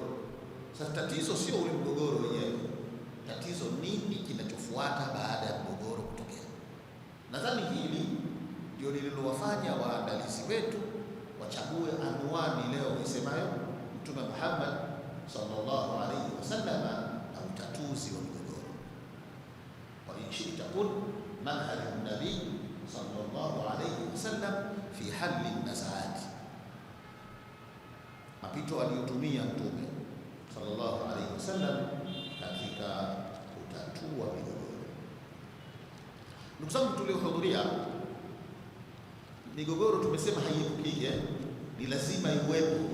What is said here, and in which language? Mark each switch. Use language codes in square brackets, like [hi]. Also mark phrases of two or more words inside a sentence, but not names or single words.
[sw] Sasa tatizo sio ule mgogoro wenyewe, tatizo nini kinachofuata baada ya mgogoro kutokea. Nadhani hili ndio lililowafanya waandalizi wetu wachague anwani leo isemayo Mtume Muhammad [ar] صلى الله عليه وسلم [sw] na utatuzi wa migogoro. [ar] وإن شئت قل منهج النبي صلى الله عليه وسلم في حل النزاعات, [sw] mapito aliyotumia Mtume sallallahu alayhi wasallam katika kutatua migogoro. Ndugu zangu tuliohudhuria, migogoro tumesema haiepukike, ni lazima iwepo.